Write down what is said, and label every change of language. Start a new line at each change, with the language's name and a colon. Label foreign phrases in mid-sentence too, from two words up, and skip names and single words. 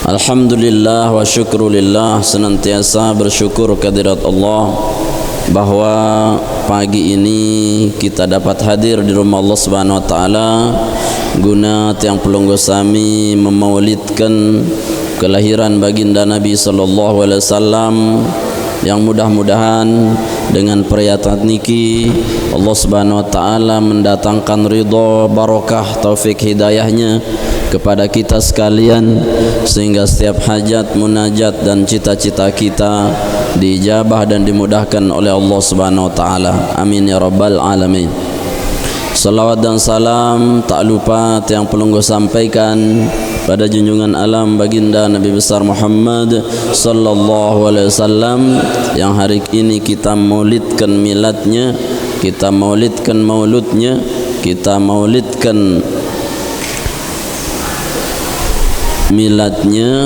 Arabic: الحمد لله وشكر لله,
Indonesian: senantiasa bersyukur kehadirat Allah bahwa pagi ini kita dapat hadir di rumah
Arabic: الله سبحانه وتعالى
Indonesian: guna
Sasak: tiang pelunggu sami
Indonesian: memaulidkan kelahiran baginda Nabi
Arabic: صلى الله عليه وسلم
Indonesian: yang mudah-mudahan dengan perayaan niki
Arabic: الله سبحانه وتعالى
Indonesian: mendatangkan ridha, barakah, taufik hidayahnya kepada kita sekalian sehingga setiap hajat, munajat dan cita-cita kita diijabah dan dimudahkan oleh Allah Subhanahu wa taala.
Arabic: آمين يا رب العالمين.
Indonesian: Salawat dan salam tak lupa yang perlu sampaikan pada junjungan alam baginda Nabi besar Muhammad
Arabic: صلى الله عليه وسلم
Indonesian: yang hari ini kita maulidkan miladnya, kita maulidkan mauludnya, kita maulidkan miladnya.